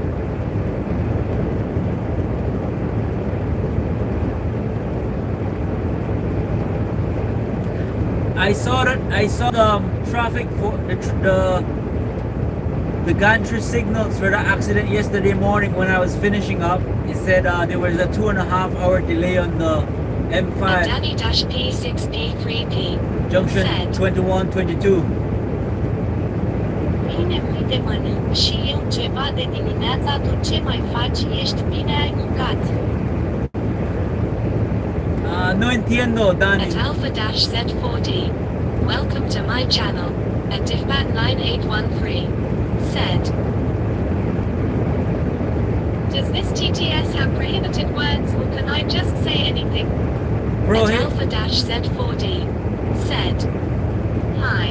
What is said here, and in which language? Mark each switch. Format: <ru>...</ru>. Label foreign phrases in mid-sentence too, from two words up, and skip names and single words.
<en>I saw the traffic for the gantry signals for the accident yesterday morning when I was finishing up. It said there was a 2.5 hour delay on the At M5 Danny-P6P3P. junction Said, 21, 22.</en> <ro>bine, uite, mănânc și eu ceva de dimineața, tu ce mai faci? Ești bine, ai mâncat?</ro> <es>No entiendo, Danny.</es> <en>At Alpha-Z40. Welcome to my channel. At Diffbat 9813. Said, does this TTS have prohibited words, or can I just say anything? At Alpha-Z40. Said, hi.</en>